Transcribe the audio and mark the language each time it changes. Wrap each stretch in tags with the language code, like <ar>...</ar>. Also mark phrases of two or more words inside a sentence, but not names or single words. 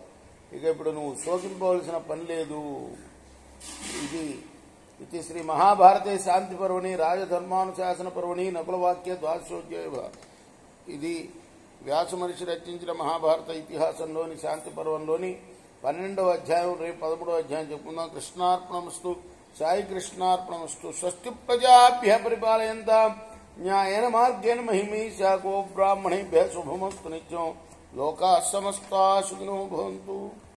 <te>ఇక ఇప్పుడు నువ్వు శోకింపవలసిన పని లేదు. ఇది</te> <sa>శ్రీ మహాభారతే శాంతి పర్వణి రాజధర్మానుశాసన పర్వణి నకులవాక్య ద్వాదశోధ్యాయ.</sa> <te>ఇది వ్యాస మహర్షి రచించిన మహాభారత ఇతిహాసంలోని శాంతి పర్వంలోని 12వ అధ్యాయం. రేపు 13వ అధ్యాయం చెప్పుకుందాం. కృష్ణార్పణమస్తు. సాయి కృష్ణార్పణమస్తు.</te> <sa>స్వస్తి ప్రజాభ్య పరిపాలయంతాం న్యాయేన మార్గేణ మహిమీశా గో బ్రాహ్మణేభ్యః శుభమస్తు నిత్యం. లోకాః సమస్తాః సుఖినో భవంతు.</sa>